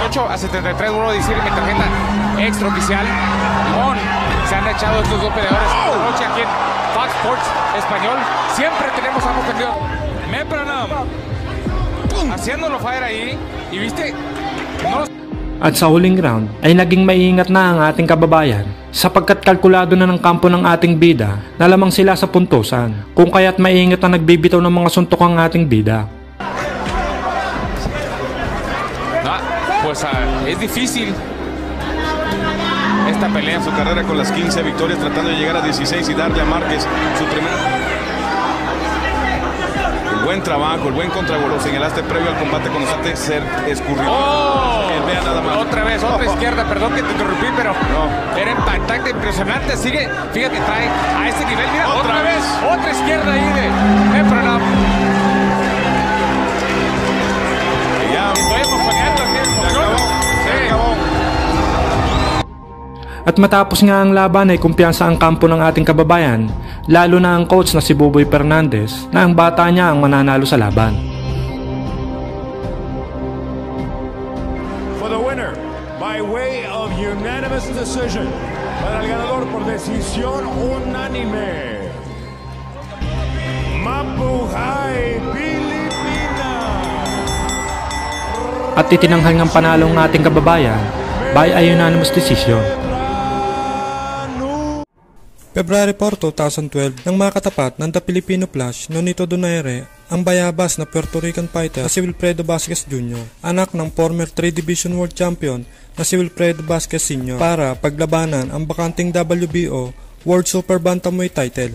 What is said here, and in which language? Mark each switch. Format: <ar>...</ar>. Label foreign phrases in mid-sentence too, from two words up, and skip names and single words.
<es>8-73, vuelvo a decir en mi tarjeta extraoficial. Se han echado estos dos peleadores esta noche aquí en Fox Sports Español. Siempre tenemos algo perdido. Mepranam haciéndolo fire ahí. Y viste, no.</es> <tl>At sa huling round ay naging maingat na ang ating kababayan sapagkat kalkulado na ng kampo ng ating bida na lamang sila sa puntusan kung kaya't maingat na nagbibitaw ng mga suntok ang ating bida.</tl> <es>Pues es difícil esta pelea. Su carrera con las 15 victorias, tratando de llegar a 16 y darle a Márquez su primera. El buen trabajo, el buen contragolpe. Señalaste previo al combate con Osate ser escurrido. Vea nada más. Otra vez, otra izquierda, perdón que te interrumpí, pero era impactante, impresionante. Sigue, fíjate, trae a ese nivel. Mira, otra vez, otra izquierda ahí de Mepranam. Estoy emocionando aquí.</es> <tl>At matapos nga ang laban ay kumpiyansa ang kampo ng ating kababayan, lalo na ang coach na si Buboy Fernandez na ang bata niya ang mananalo sa laban.</tl> <en>For the winner, by way of unanimous decision,</en> <es>para el ganador por decisión unánime,</es> <tl>Mabuhay Pilipinas! At itinanghal ng panalo ng ating kababayan</tl> <en>by a unanimous decision. February 4, 2012,</en> <tl>nang makatapat ng The Filipino Flash, Nonito Donaire, ang bayabas na</tl> <en>Puerto Rican fighter</en> <tl>na si Wilfredo Vasquez Jr., anak ng</tl> <en>former 3 Division World Champion</en> <tl>na si Wilfredo Vasquez Sr. para paglabanan ang bakanting WBO World Super Bantamweight title.</tl>